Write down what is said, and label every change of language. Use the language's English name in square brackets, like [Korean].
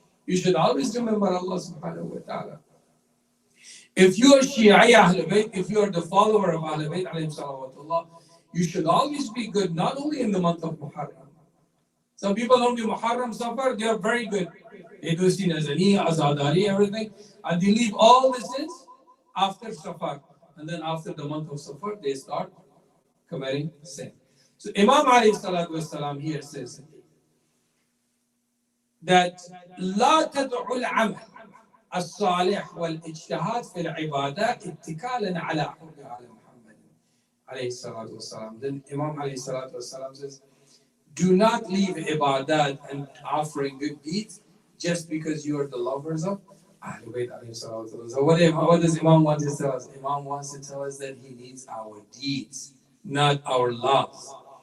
[English] You should always remember Allah subhanahu wa ta'ala. If you are Shi'i Ahlul Bayt, if you are the follower of Ahlul Bayt, alayhim salawatullah, you should always be good, not only in the month of Muharram. Some people don't do Muharram, Safar, they are very good. They do Sinazani, Azadari, everything. And they leave all the sins after Safar. And then after the month of Safar, they start committing sin. So Imam alayhi salatu wasalam here says that [Arabic] لا تدع العمل الصالح والاجتهاد في العبادة اتكالا على حب على محمد عليه الصلاة والسلام. [English] Then Imam alayhi salatu wasalam says, do not leave ibadat and offering good deeds just because you are the lovers of Ahlul Bayt alayhi salatu wasalam. So what does Imam want to tell us? Imam wants to tell us that he needs our deeds, not our loves.